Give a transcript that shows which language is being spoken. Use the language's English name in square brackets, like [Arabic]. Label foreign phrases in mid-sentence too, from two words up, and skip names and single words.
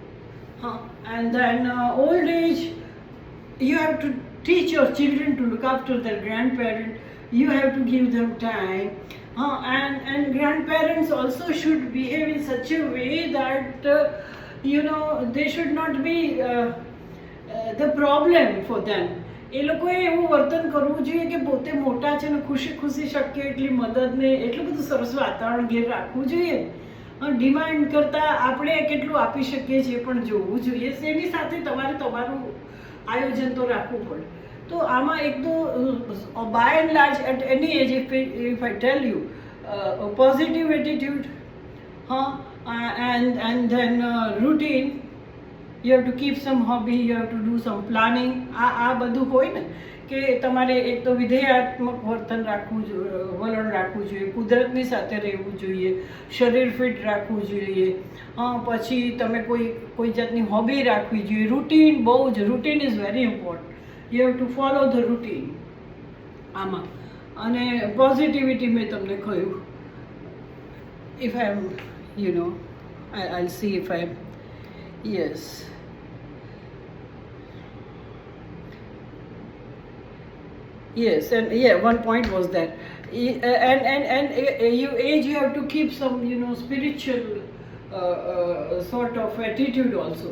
[English] And then old age, you have to teach your children to look after their grandparents. You have to give them time, and grandparents also should behave in such a way that they should not be the problem for them. [Gujarati] એ લોકોએ એવું વર્તન કરવું જોઈએ કે પોતે મોટા છે ને ખુશી ખુશી શક્ય એટલી મદદને એટલું બધું સરસ વાતાવરણ ઘેર રાખવું જોઈએ. ડિમાન્ડ કરતાં આપણે કેટલું આપી શકીએ છીએ પણ જોવું જોઈએ. એની સાથે તમારે તમારું આયોજન તો રાખવું પડે. તો આમાં એક તો [English] by and large at any age if I tell you positive attitude, and then routine, you have to keep some hobby, you have to do some planning. [Gujarati] આ બધું હોય ને કે તમારે એક તો વિધેયાત્મક વર્તન રાખવું જોઈએ, વલણ રાખવું જોઈએ, કુદરતની સાથે રહેવું જોઈએ, શરીર ફિટ રાખવું જોઈએ, પછી તમે કોઈ જાતની હોબી રાખવી જોઈએ. [English] રૂટીન [Gujarati] બહુ જ, [English] routine is very important. you have to follow the routine [Gujarati] આમાં. અને પોઝિટિવિટી મેં તમને કહ્યું. [English] if I am I'll see if I yes and yeah, one point was that and you age, you have to keep some spiritual sort of attitude also.